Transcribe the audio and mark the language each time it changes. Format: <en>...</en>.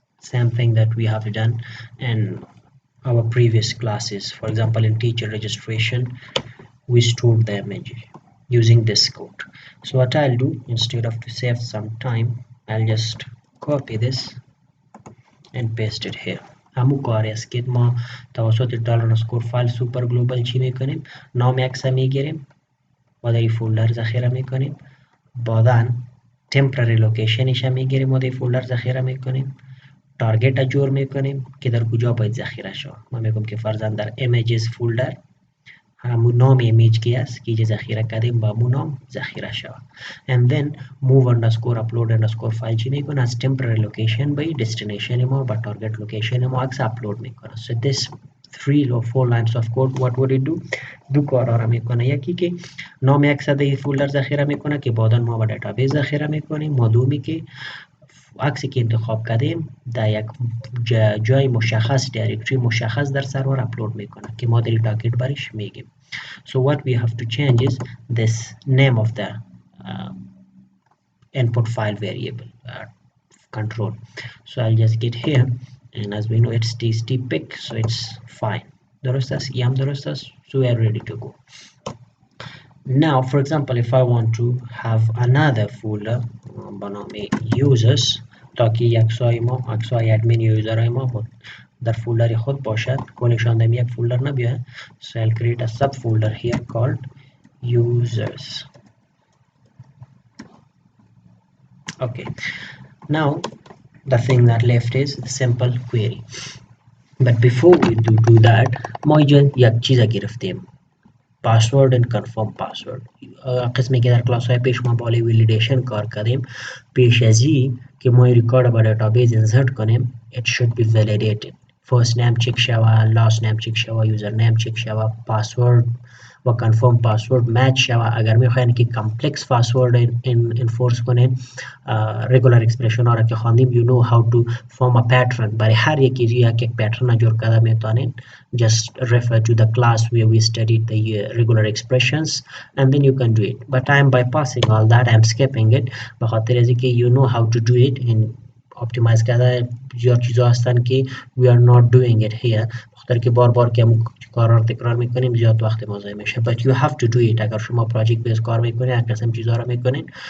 <en>Same thing that we have done in our previous classes. For example, in teacher registration, we stored the image using this code. So what I'll do, instead of to save some time, I'll just copy this and paste it here.</en> <fa>همو کاری است که ما توسط $_file super global چی میکنیم؟ نام عکس میگیریم و در این فولدر ذخیره میکنیم. بعداً temporary locationش میگیریم و در فولدر ذخیره میکنیم. تارگت جور میکنیم که در کجا باید ذخیره شود. ما میگم که فرضاً در images فولدر همون نام ایمیج کی است که ذخیره کردیم با همون نام ذخیره شود.</fa> <en>And then</en> <fa>move_upload_file چی میکنه؟ از temporary location به destination ما با target location ما عکس upload میکنه.</fa> <en>So this 3 or 4 lines of code, what would it do?</en> <fa>دو کارا را میکنه. یکی که نام عکس در فولدر ذخیره میکنه که بعدا ما با دیتابیس ذخیره میکنیم. و دومی که عکسی که انتخاب کردیم در یک جای مشخص دایرکتری مشخص در سرور اپلود میکنه که ما در تاکید برش میگیم.</fa> <en>So what we have to change is this name of the input file variable control. So I'll just get here and as we know it's txt-pic, so it's fine.</en> <fa>درست است؟ یم درست است؟</fa> <en>So we are ready to go. Now, for example, if I want to have another folder</en> <fa>با نام users تا که عکسای ادمین یوزرهای ما بود در فولدر خود باشد، کلشان در یک فولدر نبیاید.</fa> <en>So I'll create a subfolder here called users. Okay, now the thing that left is the simple query. But before we do that,</en> <fa>ما اینجا یک چیز گرفتیم،</fa> <en>password and confirm password.</en> <fa>قسمی که در کلاس های پیش ما بالای ولیدیشن کار کردیم، پیش از این که ما ریکارد با دیتابیس انسرت کنیم</fa> <en>it should be validated.</en> <fa>first name چک شوه، last name چک شوه، user name چک شوه، password و confirm password match شوه. اگر میخواین که complex password enforce کنین، regular expression ها را که خواندیم</fa> <en>you know how to form a pattern.</en> <fa>برای هر یکی یک pattern جور کرده میتونین.</fa> <en>just refer to the class where we studied the regular expressions and then you can do it. But I am bypassing all that, I am skipping it</en> <fa>بخاطر از اینکه</fa> <en>you know how to do it in</en> <fa>اپتیمایز کرده زیاد چیزا هستن که</fa> <en>we are not doing it here</en> <fa>بخاطر که بار بار که کار رو تکرار میکنیم زیاد وقت ما ضایع میشه</fa> <en>but you have to do it</en> <fa>اگر شما پراجکت بیس کار میکنید هر قسم چیزا رو میکنید</fa>